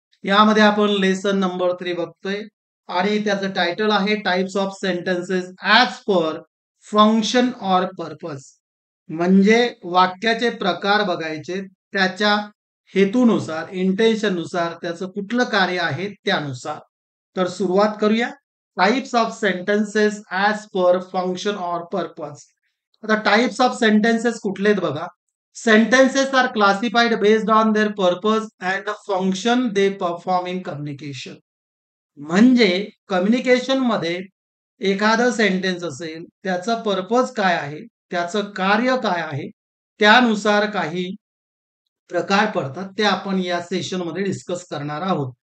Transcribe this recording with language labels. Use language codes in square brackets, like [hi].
[mr] यामध्ये आपण lesson number 3 बघतोय आणि त्याचं टायटल आहे [en] Types of sentences as per function or purpose. [mr] म्हणजे वाक्याचे प्रकार बघायचे त्याच्या हेतूनुसार, इंटेन्शननुसार, त्याचं कुठलं कार्य आहे त्यानुसार. तर सुरुवात करूया. [en] Types of sentences as per function or purpose. [mr] आता [en] types of sentences [mr] कुठले आहेत बघा. [en] Sentences are classified based on their purpose and the function they perform in communication. [mr] म्हणजे कम्युनिकेशन मध्ये एखादं सेंटेन्स असेल, त्याचं पर्पज काय आहे, त्याचं कार्य काय आहे, त्यानुसार काही प्रकार पडतात ते आपण या सेशन मध्ये डिस्कस करणार आहोत.